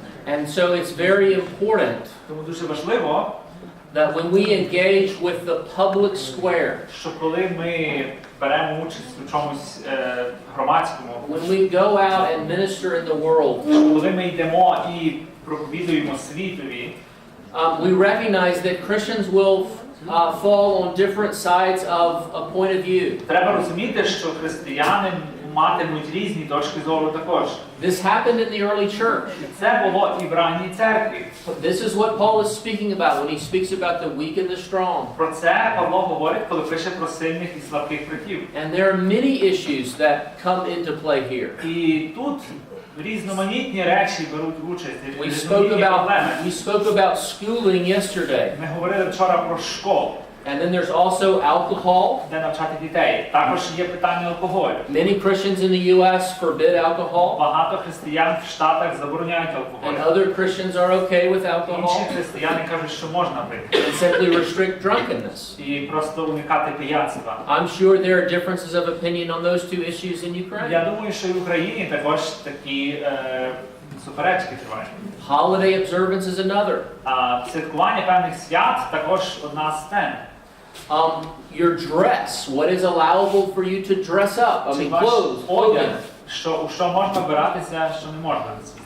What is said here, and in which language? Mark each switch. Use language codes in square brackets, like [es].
[en] And so it's very important [uk] Тому дуже важливо, [en] that when we engage with the public square, [uk] що коли ми беремо участь у чомусь громадському, [en] when we go out and minister in the world, [uk] коли ми йдемо і проповідуємо світові, [en] we recognize that Christians will fall on different sides of a point of view. [uk] треба розуміти, що християни матимуть різні точки зору також. [en] This happened in the early church. [uk] Це було і в ранній церкві. [en] This is what Paul is speaking about when he speaks about the weak and the strong. [uk] Про це Павло говорить, коли пише про сильних і слабких братів. [en] And there are many issues that come into play here. [uk] І тут різноманітні речі беруть участь. [en] We spoke about schooling yesterday. [uk] Ми говорили вчора про школу. [en] And then there's also alcohol. [uk] Де навчати дітей. Також є питання алкоголю. [en] Many Christians in the U.S. forbid alcohol. [uk] Багато християн в Штатах забороняють алкоголь. [en] And other Christians are okay with alcohol. [uk] Інші християни кажуть, що можна пити. [en] And simply restrict drunkenness. [uk] І просто уникати пияцтва. [en] I'm sure there are differences of opinion on those two issues in Ukraine. [uk] Я думаю, що і в Україні також такі суперечки тривають. [en] Holiday observance is another. [uk] Святкування певних свят також одна з тем. [en] Your dress, what is allowable for you to dress up? I mean, clothes, clothing. [uk] У що можна вбиратися, що не можна.